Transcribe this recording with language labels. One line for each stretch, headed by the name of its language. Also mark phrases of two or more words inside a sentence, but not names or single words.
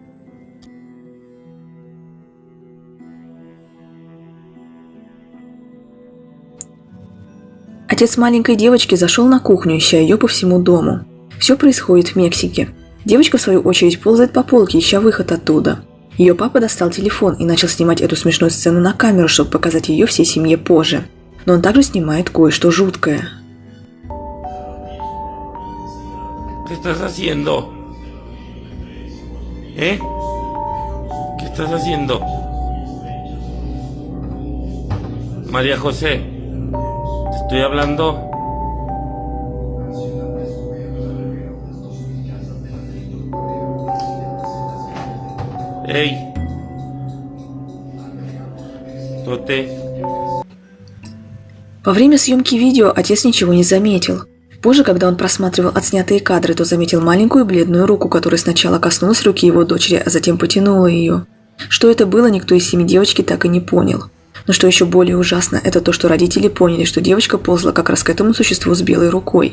Russian: Отец маленькой девочки зашел на кухню, ища ее по всему дому. Все происходит в Мексике. Девочка, в свою очередь, ползает по полке, ища выход оттуда. Ее папа достал телефон и начал снимать эту смешную сцену на камеру, чтобы показать ее всей семье позже. Но он также снимает кое-что жуткое.
Spanish: ¿Qué estás haciendo? ¿Eh? ¿Qué estás haciendo? María José, te estoy hablando. ¡Ey! ¿Tú te?
Russian: Во время съемки видео отец ничего не заметил. Позже, когда он просматривал отснятые кадры, то заметил маленькую бледную руку, которая сначала коснулась руки его дочери, а затем потянула ее. Что это было, никто из семьи девочки так и не понял. Но что еще более ужасно, это то, что родители поняли, что девочка ползла как раз к этому существу с белой рукой.